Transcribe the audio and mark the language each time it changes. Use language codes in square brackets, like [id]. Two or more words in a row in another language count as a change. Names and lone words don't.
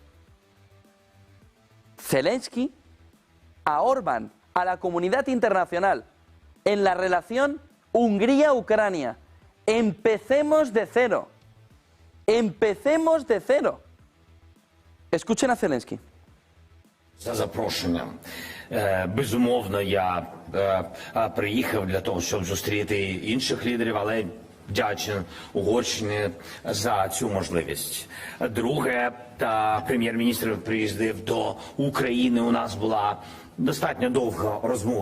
[es] Zelensky a Orbán, a la comunidad internacional, en la relación Hungría-Ucrania. Empecemos de cero. Empecemos de cero. Escuchen a Zelensky. [uk] За запрошенням. Безумовно, я приїхав для того, щоб зустріти інших лідерів, але вдячен Угорщині за цю можливість. Друге, прем'єр-міністр приїздив до України, у нас була достатньо довга розмова.